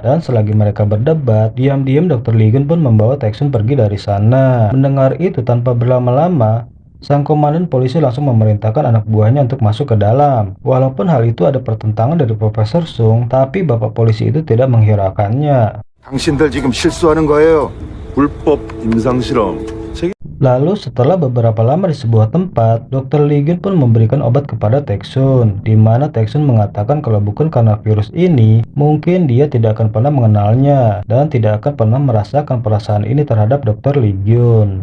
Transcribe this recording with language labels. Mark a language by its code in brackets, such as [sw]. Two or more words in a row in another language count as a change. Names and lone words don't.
[id] Dan selagi mereka berdebat, diam-diam Dr. Lee Gyun pun membawa Taeksun pergi dari sana. Mendengar itu, tanpa berlama-lama, sang komandan polisi langsung memerintahkan anak buahnya untuk masuk ke dalam. Walaupun hal itu ada pertentangan dari Profesor Sung, tapi bapak polisi itu tidak menghiraukannya. [ko] 당신들 지금 실수하는 거예요. 불법 임상 실험. [id] Lalu setelah beberapa lama di sebuah tempat, Dr. Lee Gyun pun memberikan obat kepada Taeksun, di mana Taeksun mengatakan kalau bukan karena virus ini, mungkin dia tidak akan pernah mengenalnya dan tidak akan pernah merasakan perasaan ini terhadap Dr. Lee Gyun.